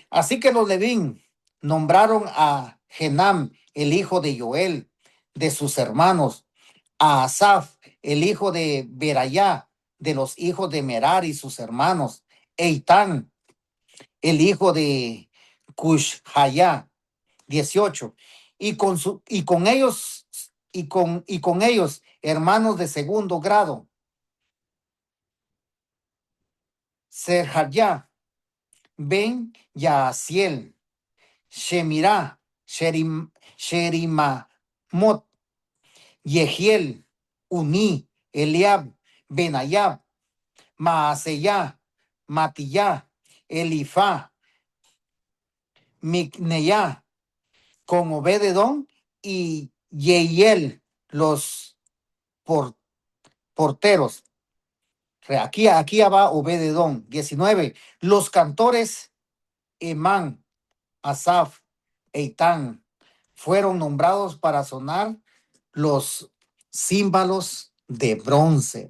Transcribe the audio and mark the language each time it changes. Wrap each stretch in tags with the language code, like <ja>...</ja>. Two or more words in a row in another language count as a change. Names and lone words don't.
<es>Así que los Levín nombraron a Genam, el hijo de Joel, de sus hermanos, a Asaf, el hijo de Berayá, de los hijos de Merar y sus hermanos, Eitán, el hijo de Cushayá. 18. Y con ellos, hermanos de segundo grado, Serhayá, Ben Yaasiel, Shemirá, Sherimamot, Yehiel, Uní, Eliab, Benayab, Maaseyá, Matiyá, Elifá, Micneyá, con Obededón y Yeiel, los porteros. Aquí va Obededón. 19. Los cantores Emán, Asaf, Eitán fueron nombrados para sonar los címbalos de bronce.</es>